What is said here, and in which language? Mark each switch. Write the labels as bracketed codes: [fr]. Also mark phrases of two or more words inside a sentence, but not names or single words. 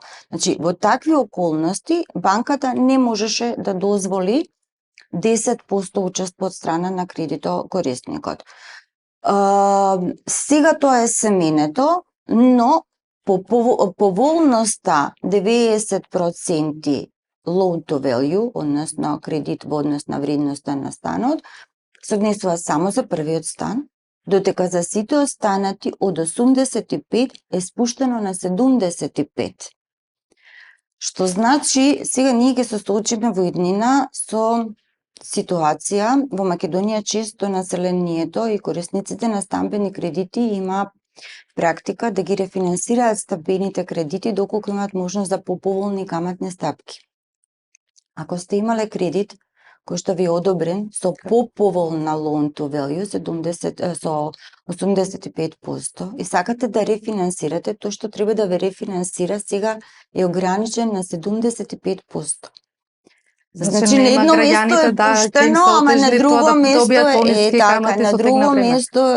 [mk] Значи, во такви околности, банката не можеше да дозволи 10% учество од страна на кредитокорисникот. Сега тоа е семенето, но поволноста 90% [en] loan to value, [mk] односно кредит во однос на вредноста на станот, се однесува само за првиот стан, додека за сите останати од 85 е спуштено на 75. Што значи, сега ние ќе се соочиме во иднина со ситуација во Македонија, често населението и корисниците на стамбени кредити има практика да ги рефинансираат стамбените кредити доколку имаат можност за поповолни каматни стапки. Ако сте имале кредит кој што ви е одобрен со поповолна [en] loan to value [mk] 70 со 85% и сакате да рефинансирате, тоа што треба да ве рефинансира сега е ограничен на 75%. Значи на нема едно место граѓаните е ќе им пуштено, се ама на отежни тоа друго да место добијат е пониски така, камати на со друго тегна време.